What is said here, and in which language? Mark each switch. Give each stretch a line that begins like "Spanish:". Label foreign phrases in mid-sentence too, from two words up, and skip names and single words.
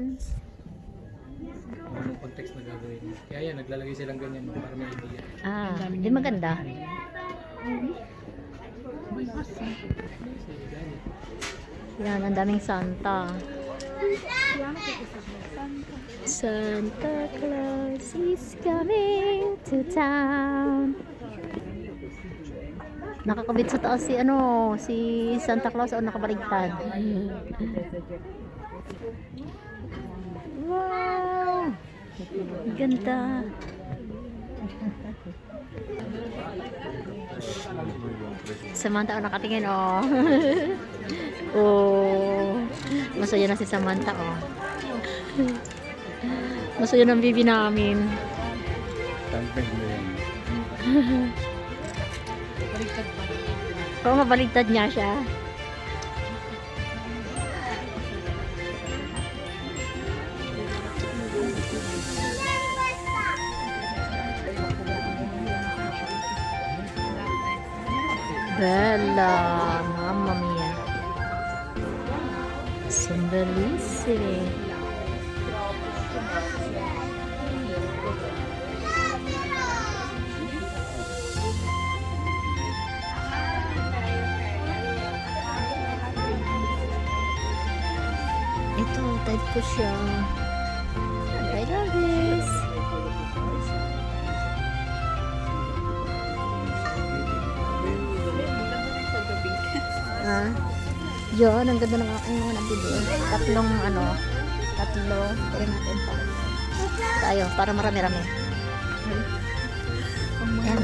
Filipino: Anong context na gagawin. Kaya yan, naglalagay silang ganyan para may idea. Di maganda. Yan, ang daming Santa.
English: Santa Claus is coming to town.
Filipino: Nakakabit sa taas si si Santa Claus o nakabaligtad. Wow! Ganda. Samantha nakatingin oh. Masaya na si Samantha Masaya ng bibi namin. Tangkad mo yan. Oo, mabaligtad niya siya.
Italian: Bella, mamma mia. Sono bellissimi.
Filipino: Ito, type ko siya.
English: I love this.
Filipino: Yun, ang ganda ng aking mga nabili. Tatlo. Kaya natin pa. Tayo, para marami-rami. Ayan.